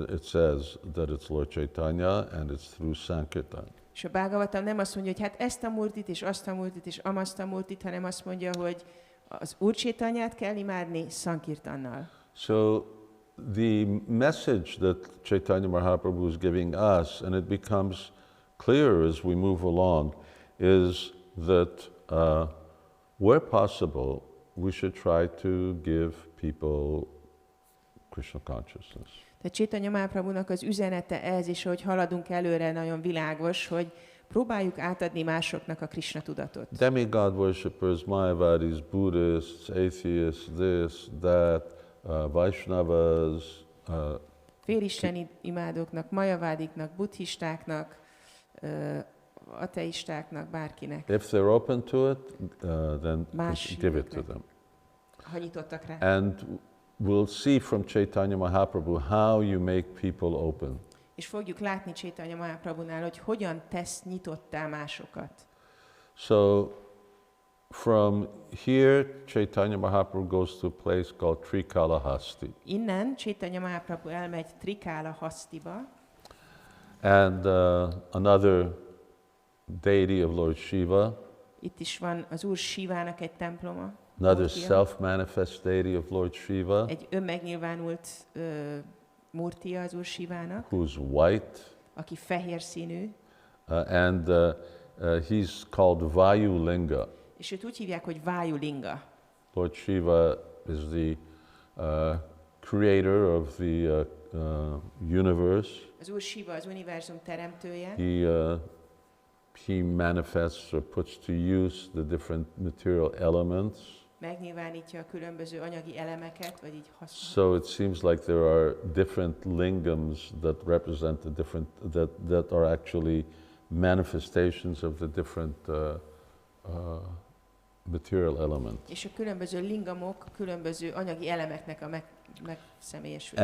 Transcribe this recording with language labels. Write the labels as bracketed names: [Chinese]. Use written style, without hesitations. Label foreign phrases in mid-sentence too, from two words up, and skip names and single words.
[English] It says that it's Lord Caitanya and it's through Sankirtan. [Hungarian] És a Bhagavatam nem azt mondja, hogy hát ezt a murtit, és azt a murtit, és amazt a murtit, hanem azt mondja, hogy az Úr Caitanyát kell imádni Sankirtannal. [English] So the message that Caitanya Mahaprabhu is giving us, and it becomes clearer as we move along, is that where possible, we should try to give people Krishna consciousness. [Hungarian] Tehát Caitanya Mahaprabhunak az üzenete ez, és ahogy haladunk előre, nagyon világos, hogy próbáljuk átadni másoknak a Krishna tudatot. [English] Demigod worshippers, Mayavadis, Buddhists, atheists, this, that, Vaishnavas. [Hungarian] Félisteni imádóknak, majavádiknak, buddhistáknak, ateistáknak, bárkinek. [English] If they're open to it, then give it to them. [Hungarian] Ha nyitottak rá. [English] And we'll see from Caitanya Mahaprabhu how you make people open. [Hungarian] És fogjuk látni Caitanya Mahaprabhunál, hogy hogyan tesz nyitottá másokat. [English] So from here, Caitanya Mahaprabhu goes to a place called Trikalahasti. [Hungarian] Innen Caitanya Mahaprabhu elmegy Trikalahasti-ba. [English] And another deity of Lord Shiva. [Hungarian] Itt is van az Úr Shivának egy temploma. [English] Another self-manifest deity of Lord Shiva. [Hungarian] Egy önmegnyilvánult murtia az Úr Shivának. [English] Who's white. [Hungarian] Aki fehér színű. [English] And he's called Vayu Linga. [Hungarian] És őt úgy hívják, hogy Vayu Linga. [English] Lord Shiva is the creator of the universe. [Hungarian] Az Úr Shiva az univerzum teremtője. [English] He manifests or puts to use the different material elements. [Hungarian] Megnyilvánítja a különböző anyagi elemeket, vagy így [English] So [Hungarian] használja. [English] it seems like there are different lingams that represent the different, that are actually manifestations of the different material elements. [Hungarian] És a különböző lingamok, különböző anyagi elemeknek a megszemélyesülése.